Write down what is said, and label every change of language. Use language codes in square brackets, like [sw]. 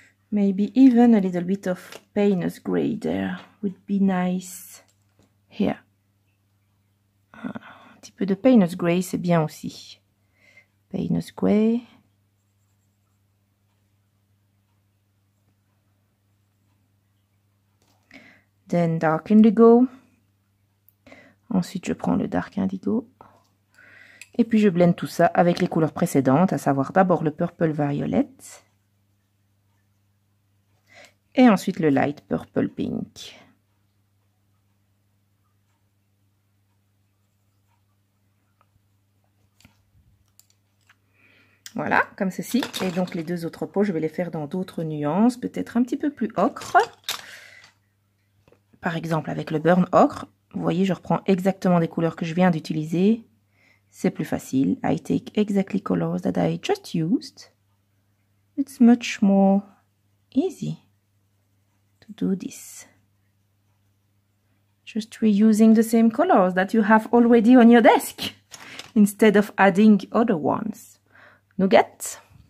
[en] Maybe even a little bit of Payne's Grey there would be nice here. [fr] Un petit peu de Payne's Grey, c'est bien aussi. Payne's Grey. [en] Then dark indigo. [fr] Ensuite, je prends le dark indigo. Et puis, je blende tout ça avec les couleurs précédentes, à savoir d'abord le purple violet. Et ensuite le light purple pink. Voilà, comme ceci. Et donc les deux autres pots, je vais les faire dans d'autres nuances, peut-être un petit peu plus ocre. Par exemple avec le burn ocre. Vous voyez, je reprends exactement des couleurs que je viens d'utiliser. C'est plus facile. [en] I take exactly colors that I just used. It's much more easy to do this. Just reusing the same colors that you have already on your desk instead of adding other ones. Nougat.